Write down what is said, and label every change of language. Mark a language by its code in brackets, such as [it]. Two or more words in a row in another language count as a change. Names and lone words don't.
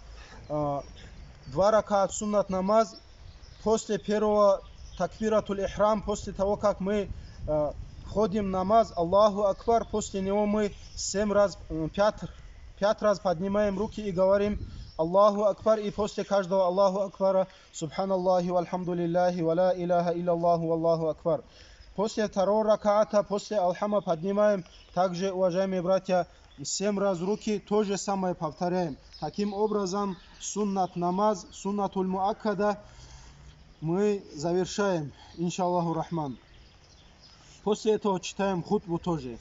[ru] 2 ракат суннат намаз после первого [ar] تكبيرة الإحرام, [ru] после того, как мы входим в намаз, [ar] الله أكبر, [ru] после него мы 5 раз поднимаем руки и говорим [ar] الله أكبر, [ru] и после каждого [ar] الله أكبر سبحان الله والحمد لله و لا إله إلا الله الله أكبر. [ru] После второго раката, после Алхама поднимаем также, уважаемые братья, 7 раз руки, то же самое повторяем. Таким образом, суннат намаз, [ar] السنة المؤكدة [ru] мы завершаем, [ar] إن شاء الله الرحمن. [ru] После этого читаем хутбу тоже.